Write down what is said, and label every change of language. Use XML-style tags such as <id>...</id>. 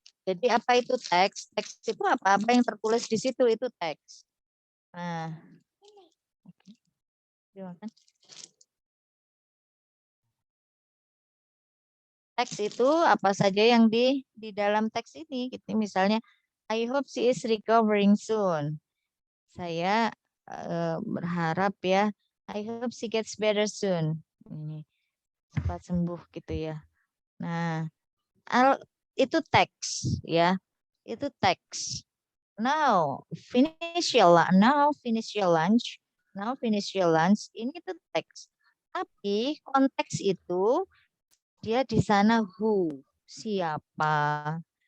<id>Jadi apa itu teks? Teks itu apa? Apa yang tertulis di situ itu teks. Nah, teks itu apa saja yang di dalam teks ini. Gitu. Misalnya</id> <en>I hope she is recovering soon.</en> <id>Saya berharap ya,</id> <en>I hope she gets better soon.</en> <id>Ini cepat sembuh gitu ya. Nah, itu teks ya. Itu teks.</id> <en>Now finish your lunch. Now finish your lunch. Now finish your lunch.</en> <id>Ini tuh teks. Tapi konteks itu dia di sana who, siapa.</id>